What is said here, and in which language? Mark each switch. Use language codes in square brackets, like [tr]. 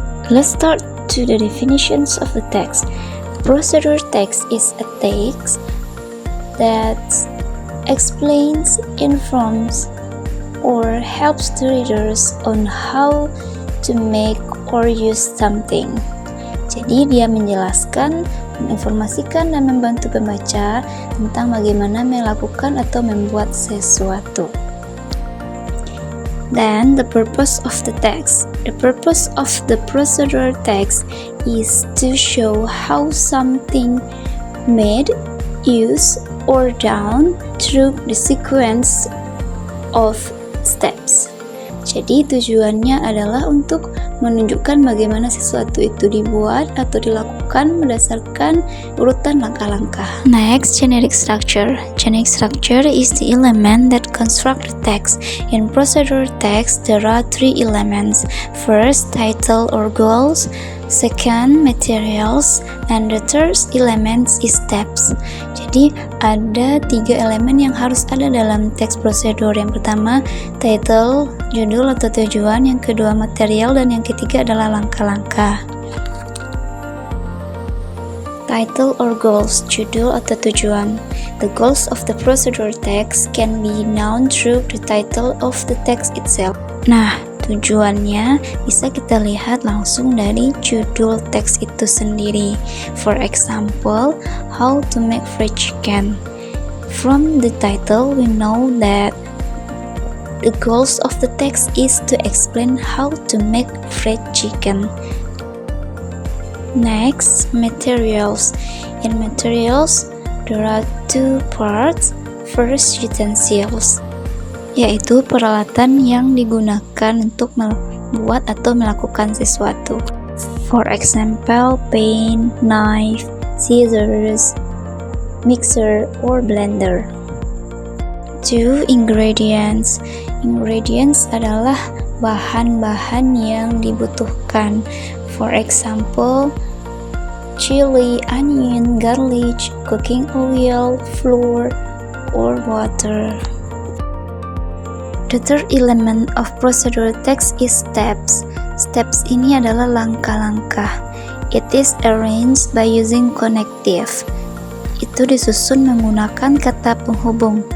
[en] Let's start to the definitions of the text. Procedure text is a text that explains, informs, or helps the readers on how to make or use something. [id] Jadi dia menjelaskan, menginformasikan dan membantu pembaca tentang bagaimana melakukan atau membuat sesuatu. [en] Then the purpose of the text. The purpose of the procedure text is to show how something made, used, or done through the sequence of steps. [id] Jadi tujuannya adalah untuk menunjukkan bagaimana sesuatu itu dibuat atau dilakukan berdasarkan urutan langkah-langkah. [en] Next, generic structure. Generic structure is the element that construct the text. In procedure text, there are three elements. First, title or goals. Second, materials, and the third element is steps. [id] Jadi ada tiga elemen yang harus ada dalam teks prosedur. Yang pertama, title, judul atau tujuan. Yang kedua, material, dan yang ketiga adalah langkah-langkah. [en] Title or goals, [id] judul atau tujuan. [en] The goals of the procedure text can be known through the title of the text itself. [id] Nah, tujuannya bisa kita lihat langsung dari judul teks itu sendiri. [en] For example, how to make fried chicken. From the title, we know that the goals of the text is to explain how to make fried chicken. Next, materials. In materials, there are two parts. First, utensils, [id] yaitu peralatan yang digunakan untuk membuat atau melakukan sesuatu. [en] For example, pen, knife, scissors, mixer, or blender. Two, ingredients. [id] Ingredients adalah bahan-bahan yang dibutuhkan. [en] For example, chili, onion, garlic, cooking oil, flour, or water. The third element of procedure text is steps. [id] Steps ini adalah langkah-langkah. [en] It is arranged by using connective. [id] Itu disusun menggunakan kata penghubung.